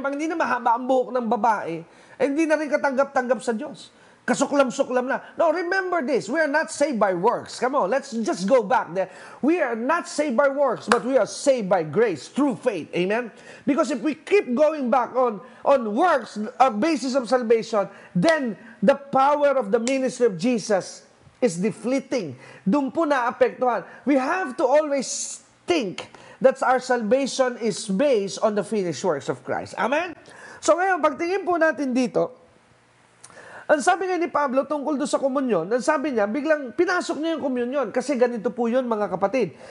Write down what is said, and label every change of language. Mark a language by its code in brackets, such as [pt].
[tl] Pag hindi na mahaba ang buhok ng babae, hindi na rin katanggap-tanggap sa Diyos. Kasuklam-suklam na. [en] No, remember this. We are not saved by works. Come on, let's just go back there. We are not saved by works, but we are saved by grace, through faith. Amen? Because if we keep going back on works, a basis of salvation, then the power of the ministry of Jesus is deflating. [tl] Doon po naapektuhan. [en] We have to always think that our salvation is based on the finished works of Christ. Amen? [tl] So ngayon, pagtingin po natin dito, ang sabi nga ni Pablo tungkol doon sa komunyon, ang sabi niya, biglang pinasok niya yung komunyon kasi ganito po yun mga kapatid.